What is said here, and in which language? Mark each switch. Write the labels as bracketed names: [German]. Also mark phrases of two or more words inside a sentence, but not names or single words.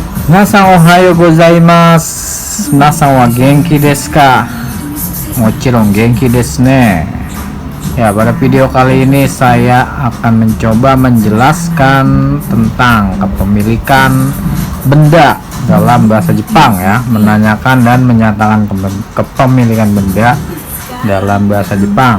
[Japanese] みなさん おはよう ございます。みなさん は げんき です か? もちろん げんき です ね. [Indonesian] Ya, pada video kali ini saya akan mencoba menjelaskan tentang kepemilikan benda dalam bahasa Jepang ya, menanyakan dan menyatakan kepemilikan benda dalam bahasa Jepang.